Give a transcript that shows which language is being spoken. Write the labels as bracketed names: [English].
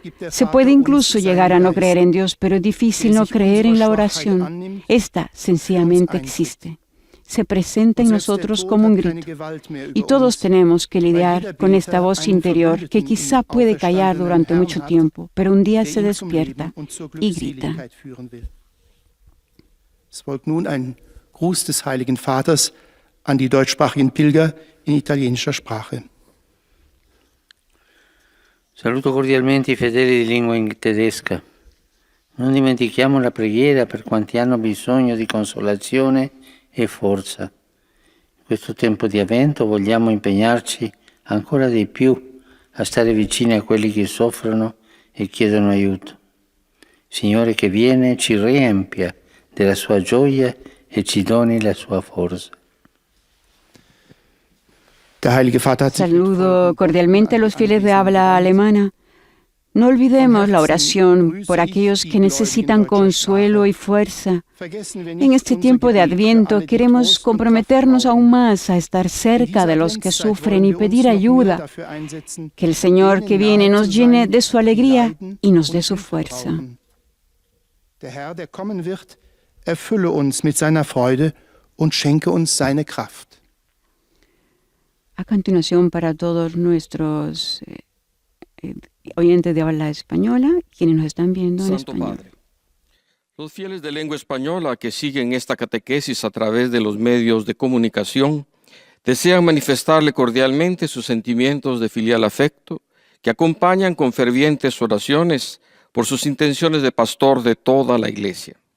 [Spanish] Se puede incluso llegar a no creer en Dios, pero es difícil no creer en la oración. Esta sencillamente existe. Se presenta en nosotros como un grito. Y todos tenemos que lidiar con esta voz interior que quizá puede callar durante mucho tiempo, pero un día se despierta y grita. [German] Es folgt nun ein Gruß des Heiligen Vaters an die deutschsprachigen Pilger in italienischer Sprache. [Italian] Saluto cordialmente i fedeli di lingua tedesca. Non dimentichiamo la preghiera per quanti hanno bisogno di consolazione e forza. In questo tempo di avvento vogliamo impegnarci ancora di più a stare vicini a quelli che soffrono e chiedono aiuto. Signore che viene ci riempia della sua gioia e ci doni la sua forza. [Spanish] Saludo cordialmente a los fieles de habla alemana. No olvidemos la oración por aquellos que necesitan consuelo y fuerza. En este tiempo de Adviento queremos comprometernos aún más a estar cerca de los que sufren y pedir ayuda. Que el Señor que viene nos llene de su alegría y nos dé su fuerza. [German] Der Herr, der kommen wird, erfülle uns mit seiner Freude und schenke uns seine Kraft. [Spanish] A continuación, para todos nuestros oyentes de habla española, quienes nos están viendo en Santo español. Padre, los fieles de lengua española que siguen esta catequesis a través de los medios de comunicación desean manifestarle cordialmente sus sentimientos de filial afecto que acompañan con fervientes oraciones por sus intenciones de pastor de toda la Iglesia.